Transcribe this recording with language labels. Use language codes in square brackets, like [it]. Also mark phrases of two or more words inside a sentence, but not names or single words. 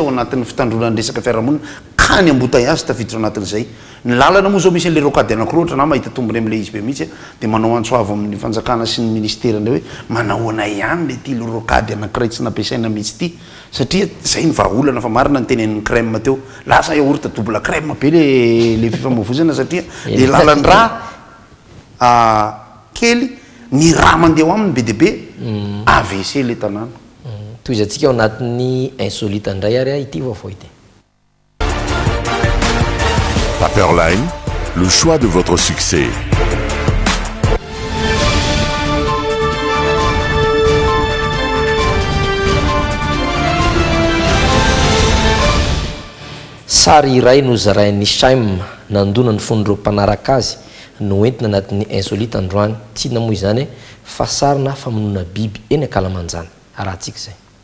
[mg] ao anatin'ny fitandronany resaka fiarahamonina ka ny embouteillage tafiditra anatin'izay ny lalana moa zao misy an'le rokady anankiroa ohatra na mahita tombony amin'le izy be mihitsy dia manao antsoavo amin'ny fanjakana sy ny ministera ndray hoe manahoana ihany le ty rokady anankiray tsy nampiasaina mihitsy ty satria zay ny vahaolana fa marina ny tenen'ny crème teo lasa yaourta [fr] double crème [mg] be le fifamoivozana satria le lalany raha kely ny raha mandeha aminy be dia be AVC le tanàna toy izy atsika ao anatin'ny insolite ndray ary ity vaovao ity. [fr] Paperline, le choix de votre succès. [mg] Sary iray no zarain'ny Shaim nandona ny fon'ireo mpanaraka azy no entina anatin'ny insolite androany tsy inona moa izany fa sarina famonoana biby eny Akalamanjana arahantsika izay.